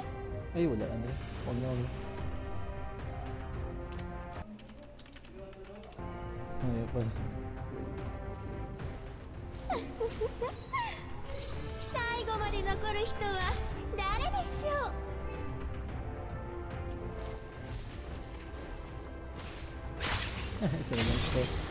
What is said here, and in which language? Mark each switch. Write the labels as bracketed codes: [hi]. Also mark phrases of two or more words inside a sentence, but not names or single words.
[tl] Ay, wala na rin. Huwag na ulit. Ayaw pala. [ja] 最後まで残る人は誰でしょう？ [tl] Isa na lang ito.